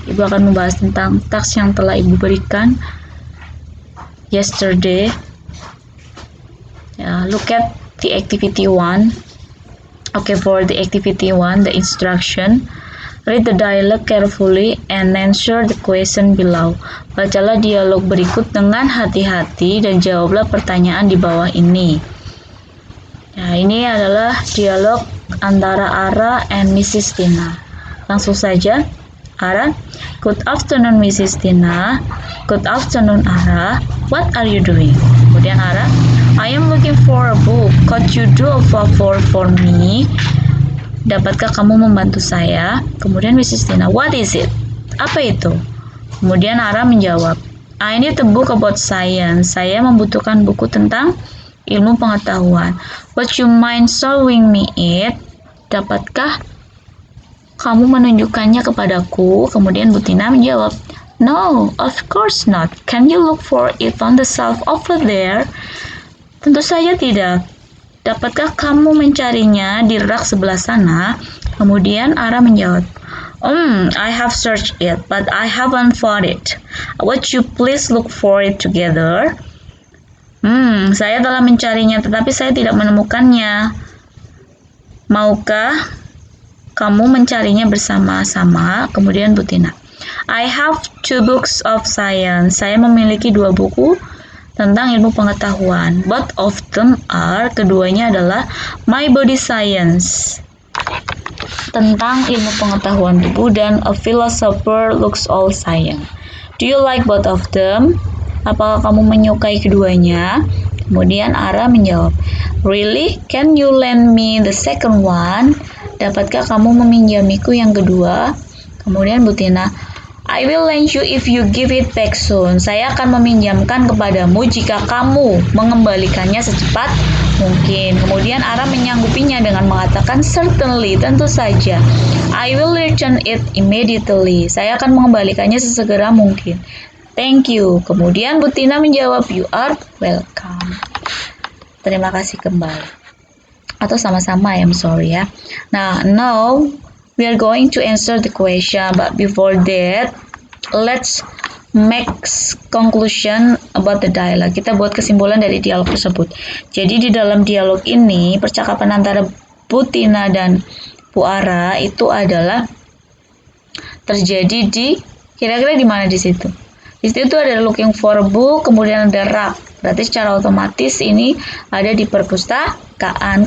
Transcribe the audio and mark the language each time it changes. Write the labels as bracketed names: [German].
[Indonesian] Ibu akan membahas tentang task yang telah Ibu berikan yesterday. [English] Look at the activity 1. Okay, for the activity 1, the instruction. Read the dialogue carefully and answer the question below. [Indonesian] Bacalah dialog berikut dengan hati-hati dan jawablah pertanyaan di bawah ini. Nah, ini adalah dialog antara Ara and Mrs. [English] Tina. [Indonesian] Langsung saja. [English] Ara, good afternoon Mrs. Tina. Good afternoon Ara. What are you doing? Kemudian Ara, I am looking for a book. Could you do a favor for me? [Indonesian] Dapatkah kamu membantu saya? [English] Kemudian Mrs. Tina, what is it? [Indonesian] Apa itu? Kemudian Ara menjawab, [English] I need a book about science. [Indonesian] Saya membutuhkan buku tentang ilmu pengetahuan. [English] Would you mind showing me it? [Indonesian] Dapatkah kamu menunjukkannya kepadaku? Kemudian Bu Tina menjawab, [English] no, of course not. Can you look for it on the shelf over there? [Indonesian] Tentu saja tidak. Dapatkah kamu mencarinya di rak sebelah sana? Kemudian Ara menjawab, [English] I have searched it, but I haven't found it. Would you please look for it together? [Indonesian] Saya telah mencarinya, tetapi saya tidak menemukannya. Maukah kamu mencarinya bersama-sama? Kemudian Bu Tina, [English] I have 2 books of science. [Indonesian] Saya memiliki 2 buku tentang ilmu pengetahuan. [English] Both of them are, [Indonesian] keduanya adalah My Body Science, tentang ilmu pengetahuan tubuh, dan A Philosopher Looks All Science. [English] Do you like both of them? [Indonesian] Apakah kamu menyukai keduanya? Kemudian Ara menjawab, [English] really? Can you lend me the second one? [Indonesian] Dapatkah kamu meminjamiku yang kedua? Kemudian Bu Tina, [English] I will lend you if you give it back soon. [Indonesian] Saya akan meminjamkan kepadamu jika kamu mengembalikannya secepat mungkin. Kemudian Ara menyanggupinya dengan mengatakan [English] certainly, [Indonesian] tentu saja. [English] I will return it immediately. [Indonesian] Saya akan mengembalikannya sesegera mungkin. [English] Thank you. [Indonesian] Kemudian Bu Tina menjawab, [English] you are welcome. [Indonesian] Terima kasih kembali. Atau sama-sama, [English] I'm sorry [Indonesian] ya. [English] Now we are going to answer the question, but before that, let's make conclusion about the dialogue. [Indonesian] Kita buat kesimpulan dari dialog tersebut. Jadi di dalam dialog ini, percakapan antara Bu Tina dan Bu Ara itu adalah terjadi di, kira-kira di mana di situ? Di situ ada [English] looking for a book, [Indonesian] kemudian ada rak. Berarti secara otomatis ini ada di perpustakaan.